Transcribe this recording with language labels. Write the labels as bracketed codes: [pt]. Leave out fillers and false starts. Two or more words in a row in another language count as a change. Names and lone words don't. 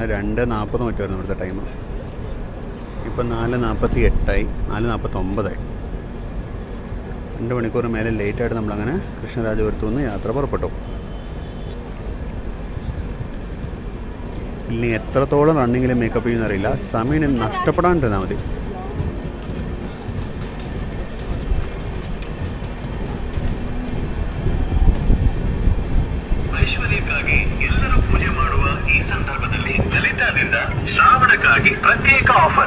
[ml] 2:40 മറ്റായിരുന്നു ഇവിടുത്തെ ടൈം. ഇപ്പം 4:48 4:49. 2 മണിക്കൂർ മേലെ ലേറ്റായിട്ട് നമ്മളങ്ങനെ കൃഷ്ണരാജപുരത്തു നിന്ന് യാത്ര പുറപ്പെട്ടു. ഇല്ലെങ്കിൽ എത്രത്തോളം റണ്ണിങ്ങിൽ മേക്കപ്പ് ചെയ്യുന്നറിയില്ല. സമയം നഷ്ടപ്പെടാണ്ടിരുന്നാൽ മതി. [kn] ಎಲ್ಲರೂ ಪೂಜೆ ಮಾಡುವ ಈ ಸಂದರ್ಭದಲ್ಲಿ ಲಲಿತಾದಿಂದ ಶ್ರಾವಣಕ್ಕಾಗಿ ಪ್ರತ್ಯೇಕ ಆಫರ್.